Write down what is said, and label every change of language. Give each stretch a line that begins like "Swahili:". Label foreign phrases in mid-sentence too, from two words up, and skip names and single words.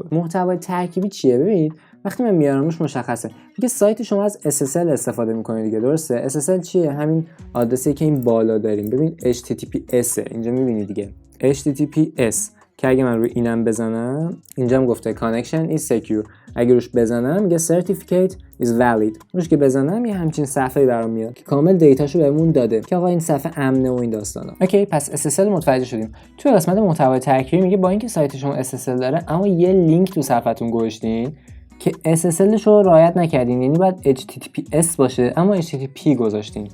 Persian: محتوای ترکیبی چیه؟ ببینید وقتی من میارمش مشخصه دیگه سایت شما از SSL استفاده میکنه دیگه، درسته؟ SSL چیه؟ همین آدرسی که این بالا داریم. ببین HTTPS اینجا میبینید دیگه، HTTPS که اگه من روی اینم بزنم اینجا هم گفته
English: connection is secure،
Persian: اگه روش بزنم میگه
English: certificate is valid،
Persian: روش که بزنم یه همچین صفحه‌ای برام میاد که کامل دیتاشو بهمون داده که آقا این صفحه امنه و این داستانا. اوکی، پس SSL متوجه شدیم. تو قسمت محتوای ترکیبی میگه با اینکه سایت شما SSL داره اما یه لینک تو صفحتون گذاشتین که SSLش رو رعایت نکردین، یعنی باید HTTPS باشه اما HTTP گذاشتین.